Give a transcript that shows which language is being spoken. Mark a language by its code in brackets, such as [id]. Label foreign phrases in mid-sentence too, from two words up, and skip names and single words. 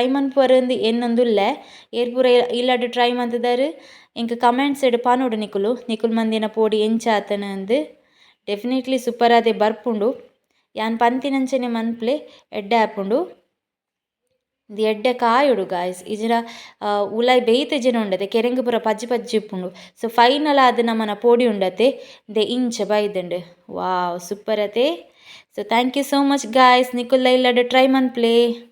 [tcy] ಮನ್ಪುವರೊಂದು ಎನ್ನೊಂದುಲ್ಲೆ ಏರ್ ಪೂರ ಇಲ್ಲಡ್ ಟ್ರೈ ಮಂತುದಾರು ಎಂಕ್ ಕಮೆಂಟ್ಸ್ ಎಡ್ ಪಾನೋಡು ನಿಕುಲು ಮಂದಿನ ಪೋಡಿ ಎಂಚಾತನ ಅಂದು ಡೆಫಿನೆಟ್ಲಿ ಸೂಪರ್ ಆದೆ ಬರ್ಪುಂಡು ಯಾನ್ ಪಂತಿನಂಚನೆ ಮನ್ಪ್ಲೆ ಎಡ್ಡೆ ಆಪುಂಡು ಇದು ಎಡ್ಡೆ ಕಾಯೋಡು ಗಾಯ್ಸ್ ಇಜಿನ ಉಲಾಯಿ ಬೇಯ್ತೆಜೆನ ಉಂಡತೆ ಕೆರೆಂಗ್ ಪೂರ ಪಜ್ಜಿ ಪಜ್ಜಿ ಇಪ್ಪುಂಡು ಸೊ ಫೈನಲ್ ಆದ್ ನಮ್ಮನ ಪೋಡಿ ಉಂಡತೆ ದೆ ಇಂಚ ಬೈದುಂಡು [en] wow super [tcy] ಅತೆ ಸೊ [en] thank you so much guys [tcy] ನಿಕುಲ್ಲ ಇಲ್ಲಡ್ ಟ್ರೈ ಮನ್ಪ್ಲೆ